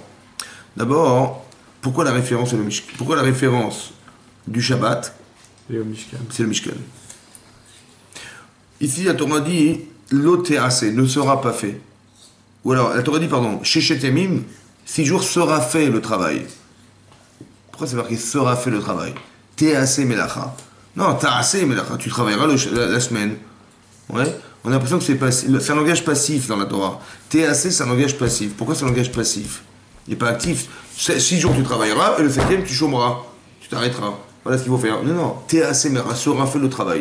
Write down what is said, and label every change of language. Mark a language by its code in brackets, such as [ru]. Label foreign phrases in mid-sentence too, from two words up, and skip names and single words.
[fr] D'abord, pourquoi la référence du Shabbat, c'est le Mishkan. Ici, la Torah dit l'otéasé ne sera pas fait. Ou alors, la Torah dit, [he] ששת ימים, [fr] 6 jours sera fait le travail. Pourquoi c'est marqué sera fait le travail? [he] תעשה מלאכה. Non, תעשה מלאכה, [fr] tu travailleras la semaine. Ouais. On a l'impression que c'est un langage passif dans la Torah. Te'aseh, c'est un langage passif. Pourquoi c'est un langage passif? Il n'est pas actif. 6 jours tu travailleras et le 7e tu chômeras. Tu t'arrêteras. Voilà ce qu'il faut faire. Non. [he] תעשה מלאכה, [fr] sera fait le travail.